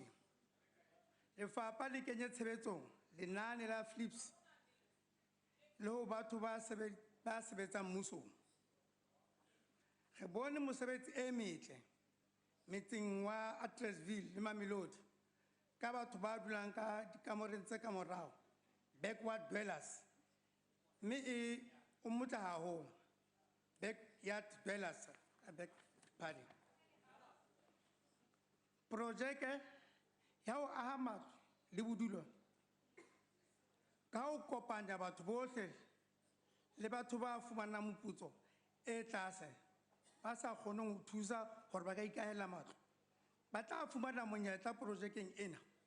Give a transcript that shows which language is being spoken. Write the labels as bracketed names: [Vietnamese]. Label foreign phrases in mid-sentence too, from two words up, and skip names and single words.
[Southern Sotho] Lefapha le kenye tshebetsong lenane la flips le ho batho ba sebetsang mmusong. Re bone mosebetsi e metle metseng wa Attersville le Mamelodi ka batho ba dulang ka dikamoreng tse ka morao, [English] backward dwellers, [Southern Sotho] mme e o motle haholo, [English] backyard dwellers, pardon. [Southern Sotho] Projeke ya ho aha matlo le bodulo ka ho kopanya batho bohle le batho ba fumanang moputso e tlase ba sa kgoneng ho thusa hore ba ka ikahela matlo ba tla fumana monyetla projekeng ena.